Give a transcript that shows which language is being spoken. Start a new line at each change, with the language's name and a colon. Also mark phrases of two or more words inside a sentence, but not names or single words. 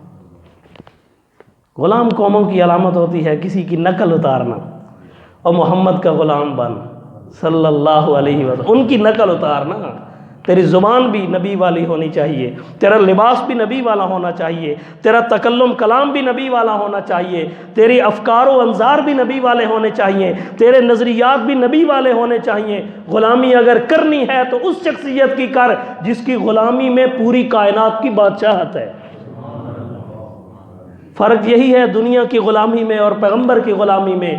Urdu: غلام قوموں کی علامت ہوتی ہے کسی کی نقل اتارنا، اور محمد کا غلام بن صلی اللہ علیہ وسلم، ان کی نقل اتارنا۔ تیری زبان بھی نبی والی ہونی چاہیے، تیرا لباس بھی نبی والا ہونا چاہیے، تیرا تکلم کلام بھی نبی والا ہونا چاہیے، تیری افکار و انظار بھی نبی والے ہونے چاہیے، تیرے نظریات بھی نبی والے ہونے چاہیے۔ غلامی اگر کرنی ہے تو اس شخصیت کی کر جس کی غلامی میں پوری کائنات کی بادشاہت ہے۔ فرق یہی ہے دنیا کی غلامی میں اور پیغمبر کی غلامی میں۔